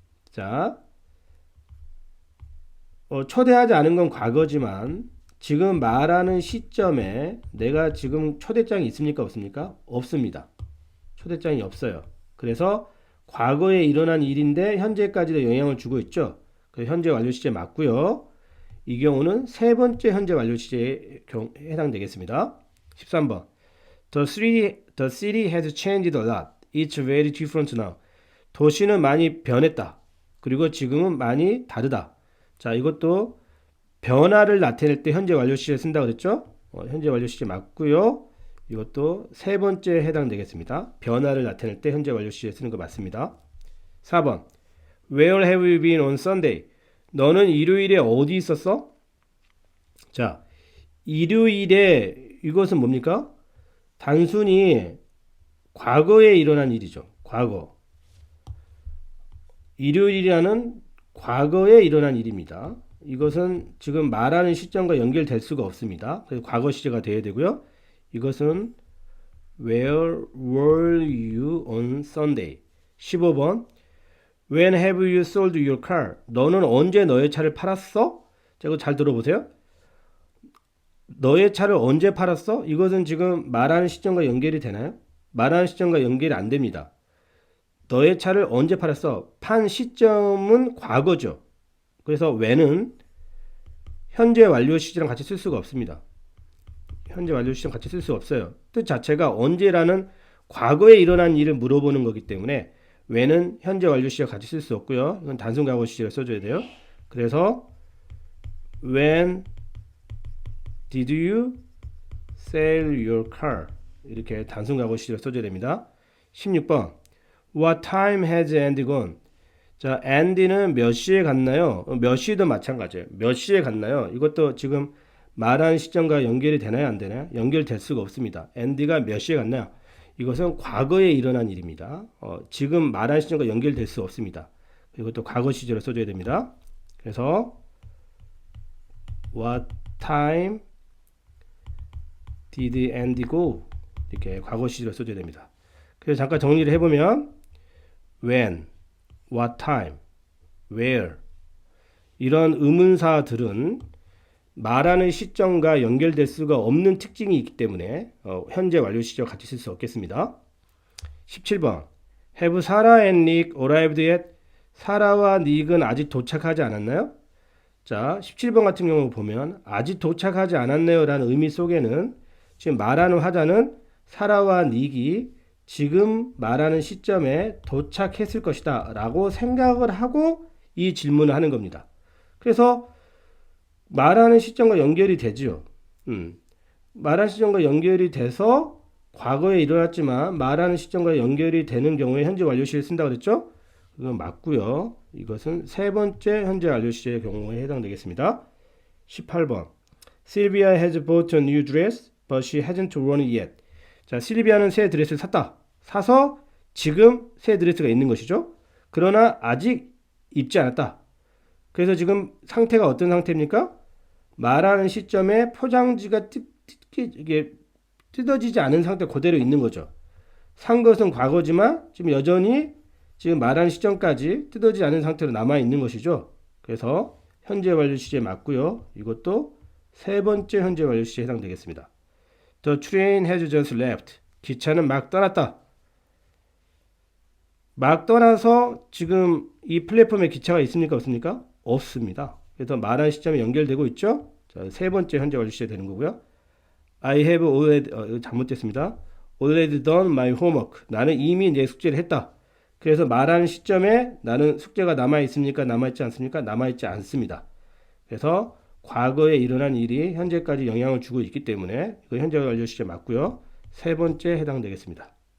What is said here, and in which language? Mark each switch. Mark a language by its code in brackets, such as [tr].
[ko] 자, 초대하지 않은 건 과거지만 지금 말하는 시점에 내가 지금 초대장이 있습니까? 없습니까? 없습니다. 초대장이 없어요. 그래서 과거에 일어난 일인데 현재까지도 영향을 주고 있죠. 그래서 현재 완료 시제 맞고요. 이 경우는 세 번째 현재 완료 시제에 해당되겠습니다. 13번. [en] The city has changed a lot. It's very different now. [ko] 도시는 많이 변했다. 그리고 지금은 많이 다르다. 자, 이것도 변화를 나타낼 때 현재 완료 시제 쓴다 그랬죠? 현재 완료 시제 맞고요. 이것도 세 번째 해당되겠습니다. 변화를 나타낼 때 현재 완료 시제 쓰는 거 맞습니다. 4번. [en] Where have you been on Sunday? [ko] 너는 일요일에 어디 있었어? 자, 일요일에 이것은 뭡니까? 단순히 과거에 일어난 일이죠. 과거. 일요일이라는 과거에 일어난 일입니다. 이것은 지금 말하는 시점과 연결될 수가 없습니다. 그래서 과거 시제가 되어야 되고요. 이것은 [en] Where were you on Sunday? [ko] 15번. [en] When have you sold your car? [ko] 너는 언제 너의 차를 팔았어? 자, 이거 잘 들어보세요. 너의 차를 언제 팔았어? 이것은 지금 말하는 시점과 연결이 되나요? 말하는 시점과 연결이 안 됩니다. 너의 차를 언제 팔았어? 판 시점은 과거죠. 그래서 when은 현재 완료 시제랑 같이 쓸 수가 없습니다. 현재 완료 시제랑 같이 쓸 수 없어요. 뜻 자체가 언제라는 과거에 일어난 일을 물어보는 거기 때문에 when은 현재 완료 시제 같이 쓸 수 없고요. 이건 단순 과거 시제를 써줘야 돼요. 그래서 [en] when did you sell your car? [ko] 이렇게 단순 과거 시제를 써줘야 됩니다. 16번. [en] What time has Andy gone? [ko] 자, Andy는 몇 시에 갔나요? 몇 시도 마찬가지예요. 몇 시에 갔나요? 이것도 지금 말하는 시점과 연결이 되나요? 안 되나요? 연결될 수가 없습니다. Andy가 몇 시에 갔나요? 이것은 과거에 일어난 일입니다. 지금 말하는 시점과 연결될 수 없습니다. 이것도 과거 시제로 써줘야 됩니다. 그래서 [en] What time did Andy go? [ko] 이렇게 과거 시제로 써줘야 됩니다. 그래서 잠깐 정리를 해보면 when, what time, where 이런 의문사들은 말하는 시점과 연결될 수가 없는 특징이 있기 때문에 현재 완료 시제와 같이 쓸 수 없겠습니다. 17번. [en] Have Sarah and Nick arrived yet? [ko] 사라와 닉은 아직 도착하지 않았나요? 자, 17번 같은 경우 보면 아직 도착하지 않았네요 라는 의미 속에는 지금 말하는 화자는 사라와 닉이 지금 말하는 시점에 도착했을 것이다 라고 생각을 하고 이 질문을 하는 겁니다. 그래서 말하는 시점과 연결이 되죠. 말하는 시점과 연결이 돼서 과거에 일어났지만 말하는 시점과 연결이 되는 경우에 현재 완료시를 쓴다고 그랬죠? 이건 맞고요. 이것은 세 번째 현재 완료시의 경우에 해당되겠습니다. 18번. [en] Sylvia has bought a new dress, but she hasn't worn it yet. [ko] 자, 실비아는 새 드레스를 샀다. 사서 지금 새 드레스가 있는 것이죠. 그러나 아직 입지 않았다. 그래서 지금 상태가 어떤 상태입니까? 말하는 시점에 포장지가 이게 뜯어지지 않은 상태 그대로 있는 거죠. 산 것은 과거지만 지금 여전히 지금 말하는 시점까지 뜯어지지 않은 상태로 남아 있는 것이죠. 그래서 현재 완료 시제 맞고요. 이것도 세 번째 현재 완료 시제에 해당되겠습니다. [en] The train has just left. [ko] 기차는 막 떠났다. 막 떠나서 지금 이 플랫폼에 기차가 있습니까? 없습니까? 없습니다. 그래서 말하는 시점에 연결되고 있죠. 자, 세 번째 현재 완료 시제 되는 거고요. [en] I have already [ko] 잘못됐습니다. [en] Already done my homework. [ko] 나는 이미 내 숙제를 했다. 그래서 말하는 시점에 나는 숙제가 남아 있습니까? 남아 있지 않습니까? 남아 있지 않습니다. 그래서 과거에 일어난 일이 현재까지 영향을 주고 있기 때문에 이거 현재 완료 시제 맞고요. 세 번째 해당되겠습니다.